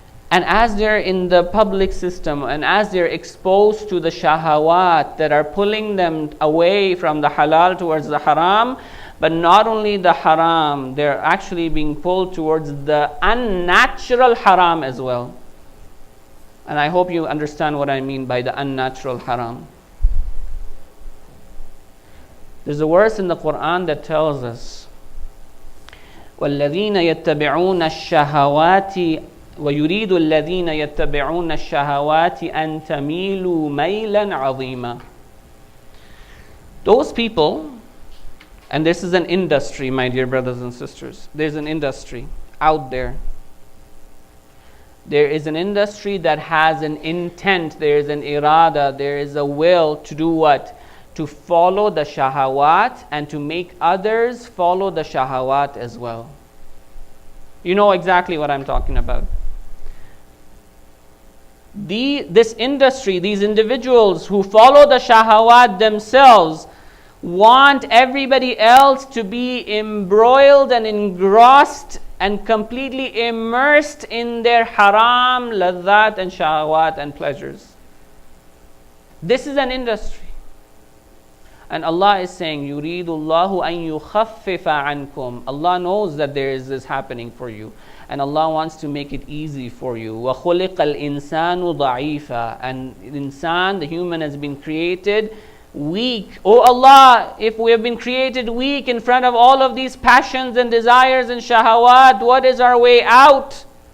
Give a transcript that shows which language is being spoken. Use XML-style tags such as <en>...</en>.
<en>And as they're in the public system and as they're exposed to the shahawat that are pulling them away from the halal towards the haram, but not only the haram, they're actually being pulled towards the unnatural haram as well. And I hope you understand what I mean by the unnatural haram. There's a verse in the Quran that tells us,</en> <ar>وَالَّذِينَ يَتَّبِعُونَ الشَّهَوَاتِ وَيُرِيدُ الَّذِينَ يَتَّبِعُونَ الشَّهَوَاتِ أَن تَمِيلُوا مَيْلًا عَظِيمًا.</ar> <en>Those people, and this is an industry, my dear brothers and sisters. There's an industry out there. There is an industry that has an intent, there is an irada, there is a will to do what? To follow the shahawat and to make others follow the shahawat as well. You know exactly what I'm talking about. This industry, these individuals who follow the shahawat themselves, want everybody else to be embroiled and engrossed and completely immersed in their haram, ladhat and shahawat and pleasures. This is an industry. And Allah is saying,</en> <ar>يُرِيدُ اللَّهُ أَن يُخَفِّفَ عَنْكُمْ.</ar> <en>Allah knows that there is this happening for you. And Allah wants to make it easy for you.</en> <ar>وَخُلِقَ الْإِنسَانُ ضَعِيفًا.</ar> <en>And insan, the human, has been created weak. Oh Allah, if we have been created weak in front of all of these passions and desires and shahawat, what is our way out?</en>